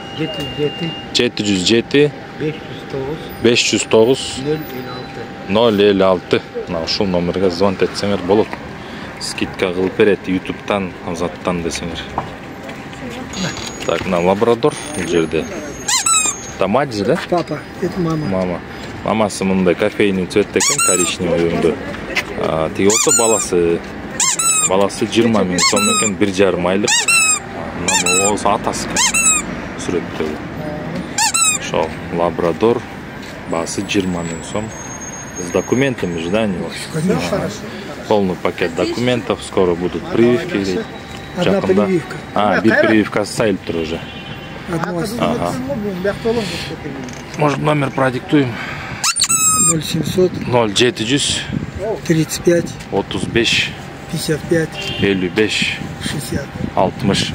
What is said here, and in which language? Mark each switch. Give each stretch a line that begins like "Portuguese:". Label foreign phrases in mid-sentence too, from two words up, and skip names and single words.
Kyrgyz: 707 509 056. Ушул номерге звонок этсеңер болот. Скидка кылып берет, YouTube'тан, Азаттан десеңер.
Russian: Так, на
Kyrgyz: лабрадор бул жерде. Тамадж, да?
Russian: Папа, это мама.
Kyrgyz: Мамасы мындай
Russian: кофейный цвет
Kyrgyz: экен, коричневый өңдө. Тиги болсо баласы 20 000 сом экен, 1,5 айлык. Мына болсо атасы сүрөттө. Ошол лабрадор, басы 20 000 сом.
Russian: С документами же, да, него? Полный пакет документов, скоро будут прививки. Одна прививка.
Kyrgyz: Бир прививка сайылып тур уже. Ага.
Russian: Может, номер продиктуем? 0700 0700 35 35 55 55 60. 60.